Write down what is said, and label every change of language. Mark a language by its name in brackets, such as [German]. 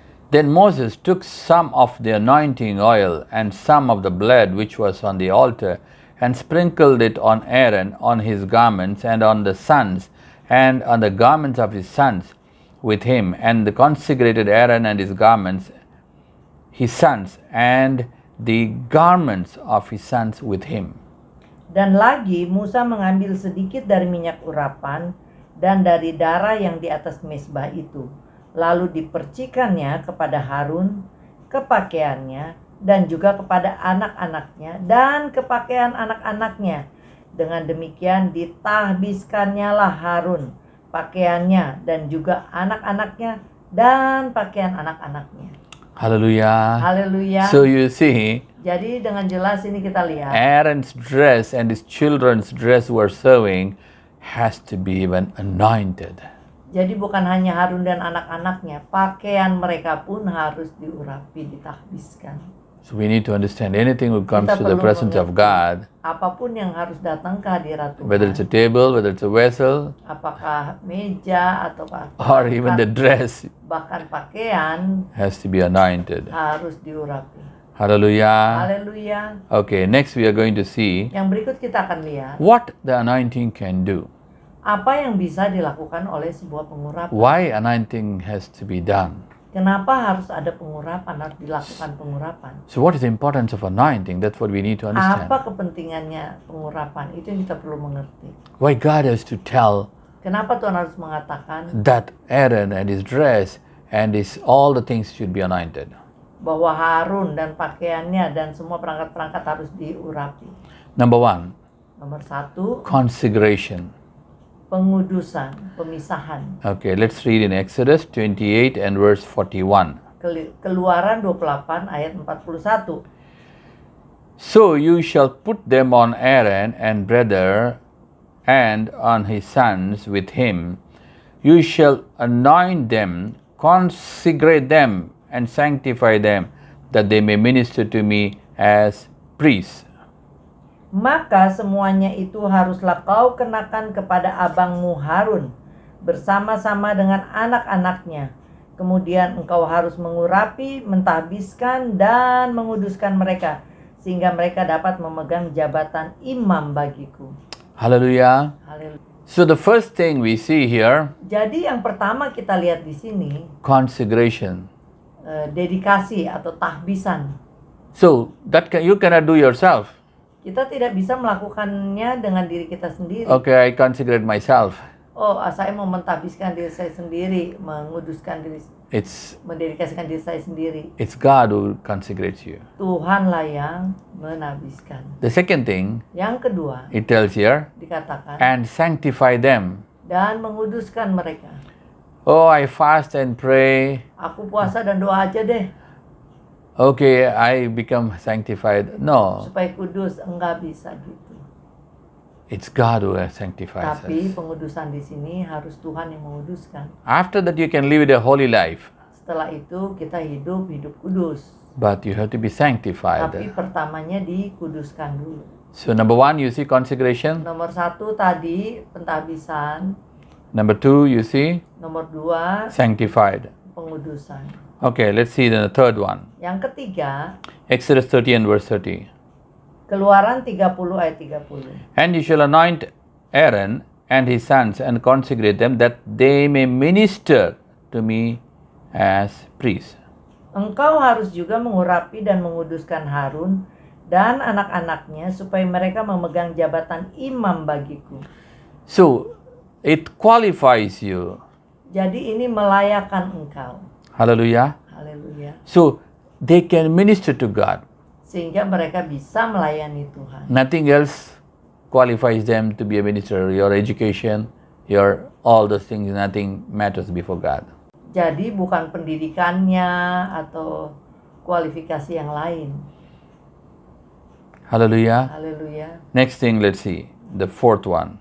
[English] Then Moses took some of the anointing oil and some of the blood which was on the altar and sprinkled it on Aaron, on his garments, and on the sons, and on the garments of his sons with him, and the consecrated Aaron and his garments, his sons, and the garments of his sons with him. [Indonesian] Dan lagi Musa mengambil sedikit dari minyak urapan dan dari darah yang di atas mezbah itu, lalu dipercikannya kepada Harun, ke pakaiannya, dan juga kepada anak-anaknya dan ke pakaian anak-anaknya. Dengan demikian ditahbiskannya lah Harun, pakaiannya, dan juga anak-anaknya dan pakaian anak-anaknya. [English] Hallelujah. [Indonesian] Haleluya. [English] So you see, [Indonesian] Jadi dengan jelas ini kita lihat [English] Aaron's dress and his children's dress who are serving has to be even anointed. [Indonesian] jadi bukan hanya Harun dan anak-anaknya, pakaian mereka pun harus diurapi, ditahbiskan. [English] So we need to understand anything who comes [Indonesian] Kita [English] to the [Indonesian] perlu [English] presence of [Indonesian] mengerti [English] God, [Indonesian] apapun yang harus datang ke hadirat Tuhan. [English] whether it's a table, whether it's a vessel, [Indonesian] Apakah meja atau [English] or even the dress, [Indonesian] bahkan pakaian [English] has to be anointed. [Indonesian] harus diurapi. [English] Hallelujah. [Indonesian] Haleluya. [English] Okay, next we are going to see [Indonesian] Yang berikut kita akan lihat [English] what the anointing can do. [Indonesian] apa yang bisa dilakukan oleh sebuah pengurapan. [English] Why anointing has to be done. [Indonesian] Kenapa harus ada pengurapan, harus dilakukan pengurapan? [English] So what is the importance of anointing? That's what we need to understand. [Indonesian] Apa kepentingannya pengurapan? Itu yang kita perlu mengerti. [English] Why God has to tell [Indonesian] Kenapa Tuhan harus mengatakan [English] that Aaron and his dress and his all the things should be anointed. [Indonesian] bahwa Harun dan pakaiannya dan semua perangkat-perangkat harus diurapi? [English] Number one, [Indonesian] Nomor 1, [English] consecration. [Indonesian] pengudusan, pemisahan. [English] Okay, let's read in Exodus 28 and verse 41. [Indonesian] Keluaran 28 ayat 41. [English] So you shall put them on Aaron and brother and on his sons with him. You shall anoint them, consecrate them, and sanctify them, that they may minister to me as priests. [Indonesian] Maka semuanya itu haruslah kau kenakan kepada abangmu Harun bersama-sama dengan anak-anaknya. Kemudian engkau harus mengurapi, mentahbiskan, dan menguduskan mereka, sehingga mereka dapat memegang jabatan imam bagiku. [English] Hallelujah. [Indonesian] Haleluya. [English] So the first thing we see here, [Indonesian] Jadi yang pertama kita lihat di sini, [English] consecration. [Indonesian] dedikasi atau tahbisan. [English] So that you cannot do yourself. [Indonesian] Kita tidak bisa melakukannya dengan diri kita sendiri. [English] Okay, I consecrate myself. [Indonesian] Oh, saya mau mentahbiskan diri saya sendiri, menguduskan diri. [English] It's [Indonesian] mendedikasikan diri saya sendiri. [English] it's God who consecrates you. [Indonesian] Tuhanlah yang menabiskan. [English] The second thing [Indonesian] Yang kedua, [English] it tells here, [Indonesian] dikatakan, [English] and sanctify them. [Indonesian] dan menguduskan mereka. [English] Oh, I fast and pray. [Indonesian] Aku puasa dan doa aja deh, [English] Okay, I become sanctified. No, [Indonesian] supaya kudus. Enggak bisa gitu. [English] it's God who sanctifies [Indonesian] Tapi [English] us. [Indonesian] pengudusan di sini harus Tuhan yang menguduskan. [English] After that, you can live a holy life, [Indonesian] Setelah itu kita hidup kudus. [English] but you have to be sanctified. [Indonesian] Tapi pertamanya dikuduskan dulu. [English] So, number one, you see consecration. [Indonesian] Nomor 1 tadi pentahbisan. [English] Number two, you see [Indonesian] Nomor 2 [English] sanctified. [Indonesian] pengudusan. [English] Okay, let's see the third one. [Indonesian] Yang ketiga, [English] Exodus 30 and verse 30. [Indonesian] Keluaran 30 ayat 30. [English] And you shall anoint Aaron and his sons and consecrate them, that they may minister to me as priests. [Indonesian] Engkau harus juga mengurapi dan menguduskan Harun dan anak-anaknya supaya mereka memegang jabatan imam bagiku. [English] So, it qualifies you. [Indonesian] Jadi ini melayakkan engkau. [English] Hallelujah. [Indonesian] Haleluya. [English] So, they can minister to God. [Indonesian] Sehingga mereka bisa melayani Tuhan. [English] Nothing else qualifies them to be a minister. Your education, your all those things, nothing matters before God. [Indonesian] Jadi bukan pendidikannya atau kualifikasi yang lain. [English] Hallelujah. [Indonesian] Haleluya. [English] Next thing, let's see. The fourth one.